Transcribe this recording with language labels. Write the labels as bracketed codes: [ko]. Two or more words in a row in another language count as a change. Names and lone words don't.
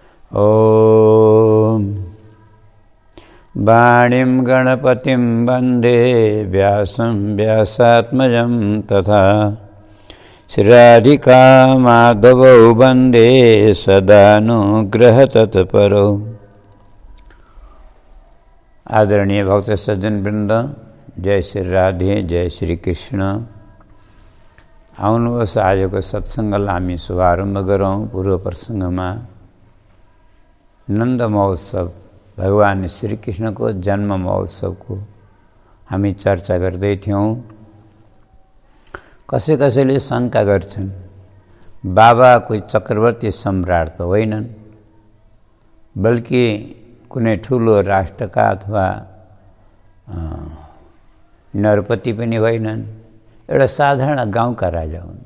[sa] ॐ वाणीं गणपतिं वन्दे व्यासं व्यासात्मजं तथा श्रीराधिका माधवौ वन्दे सदानुग्रहतत्परौ। [ne] आदरणीय भक्त सज्जन वृंद, जय श्री राधे, जय श्री कृष्ण। आउनुहोस् आजको सत्सङ्गलाई हामी शुभारम्भ गरौँ। पूर्व प्रसङ्गमा नन्द महोत्सव, भगवान श्री कृष्णको जन्म महोत्सवको हामी चर्चा गर्दै थियौँ। कसैले शङ्का गर्छन्, बाबा कोही चक्रवर्ती सम्राट त होइनन्, बल्कि कुनै ठुलो राष्ट्रका अथवा नरपति पनि होइनन्, एउटा साधारण गाउँका राजा हुन्।